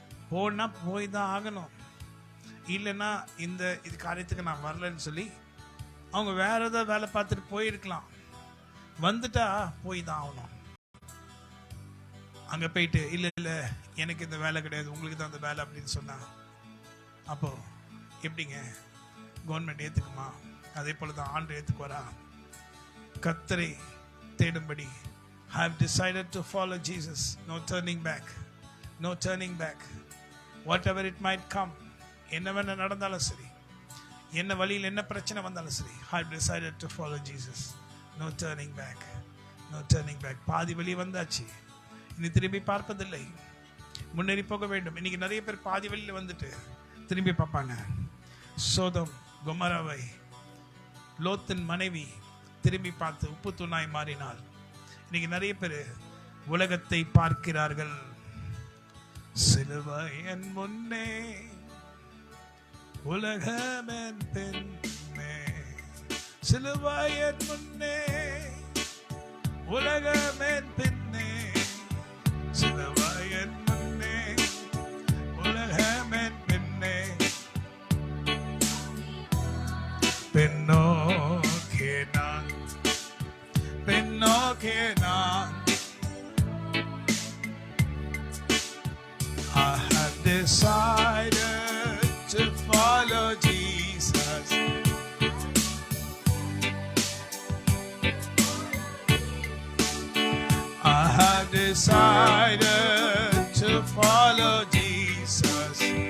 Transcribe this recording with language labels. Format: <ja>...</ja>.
<ta>போனால் போய் தான் ஆகணும். இல்லைன்னா இது காரியத்துக்கு நான் வரலன்னு சொல்லி அவங்க வேற ஏதாவது வேலை பார்த்துட்டு போயிருக்கலாம். வந்துட்டா போய் தான் ஆகணும். அங்கே போயிட்டு இல்லை எனக்கு இந்த வேலை கிடையாது, உங்களுக்கு தான் அந்த வேலை அப்படின்னு சொன்னா அப்போ எப்படிங்க கவர்மெண்ட் ஏற்றுக்குமா? அதே போல தான் ஆண்டு ஏற்றுக்குவாரா? கர்த்தரை தேடும்படி</ta> <en>I have decided to follow Jesus. No turning back. No turning back. Whatever it might come.</en> <ta>என்ன நடந்தாலும் சரி, என்ன வழியில் என்ன பிரச்சனை வந்தாலும் சரி,</ta> <en>I have decided to follow Jesus. No turning back. No turning back.</en> <ta>பாதி வழி வந்தாச்சு, இனி திரும்பி பார்ப்பதில்லை, முன்னேறி போக வேண்டும். இன்னைக்கு நிறைய பேர் பாதி வழியில் வந்துட்டு திரும்பி பார்ப்பாங்க. சோதம் கொமோராவை லோத்தின் மனைவி திரும்பி பார்த்து உப்பு தூணாய் மாறினாள். இன்னைக்கு நிறைய பேர் உலகத்தை பார்க்கிறார்கள். சிலுவையின் முன்னே உலகமென் பின்னே, சிலுவையின் முன்னே உலகமென் பின்னே, சிலுவையின் முன்னே உலகமென் பின்னே, பின்னோக்கே நான், பின்னோக்கே நான்.</ta> <en>I have decided to follow Jesus. I have decided to follow Jesus.</en>